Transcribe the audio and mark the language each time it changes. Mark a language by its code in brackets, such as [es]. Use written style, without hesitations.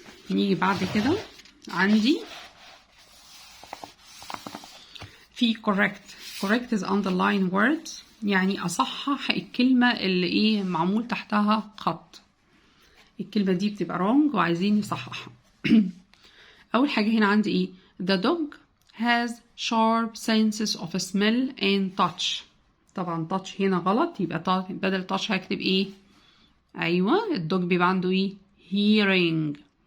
[ar] نيجي بعد كده عندي في [en] correct is underline words، [ar] يعني أصحح الكلمة اللي معمول تحتها خط. الكلمة دي بتبقى wrong وعايزين نصححها. أول حاجة هنا عندي [en] the dog has sharp senses of smell and touch. [ar] طبعا touch هنا غلط، يبقى بدل touch هكتب أيوة الدوج بيبقى عنده hearing.